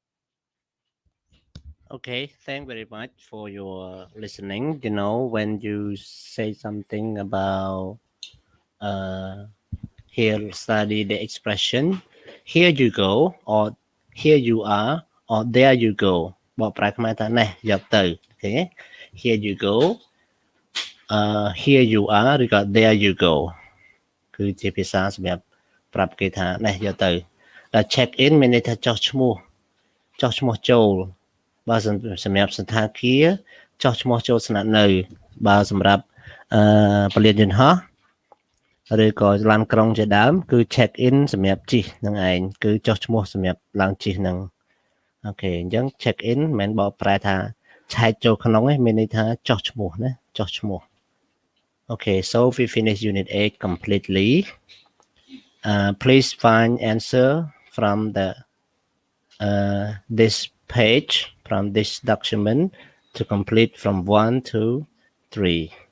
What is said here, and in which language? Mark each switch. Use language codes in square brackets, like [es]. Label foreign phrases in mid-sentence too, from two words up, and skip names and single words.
[en] Okay, thank very much for your listening. You know, when you say something about here study the expression here you go or here you are or there you go [km] បកប្រែខ្មែរថានេះយកទៅអូខេ [en] here you go here you are [km] ឬក៏ [en] there you go [km] គឺជាភាសាសម្រាប់ប្រាប់គេថានេះយកទៅដល់ [en] check in [km] មានន័ យថាចុះឈ្មោះចូលបើសម្រាប់សណ្ឋាគារចុះឈ្មោះចូលស្នាក់នៅបើសម្រាប់ពលានយន្តហោះឬក៏ឡានក្រុងជាដើមគឺ [en] check in [km] សម្រាប់ជិះនឹងឯងគឺចុះឈ្មោះសម្រាប់ឡើងជិះនឹងអូខេអញ្ចឹង [en] check in [km] មិនមែនបកប្រែថាឆែកចូលក្នុងទេមានន័យថាចុះឈ្មោះណាចុះឈ្មោះ [en] Okay, so we finish unit 8 completely. Please find answer from the this page from this document to complete from 1 to 3.